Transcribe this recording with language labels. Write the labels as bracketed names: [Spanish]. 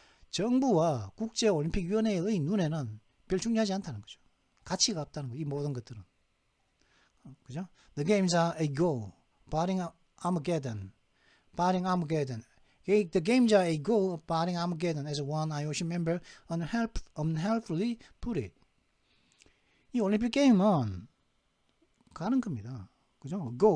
[Korean] 정부와 국제올림픽위원회의 눈에는 별 중요하지 않다는 거죠. 가치가 없다는 거죠. 이 모든 것들은. 그죠? [English] The games are a goal, barring Armageddon. The games are a goal, barring Armageddon, as one IOC member unhelpfully put it. [Korean] 이 올림픽 게임은 가는 겁니다. 그죠?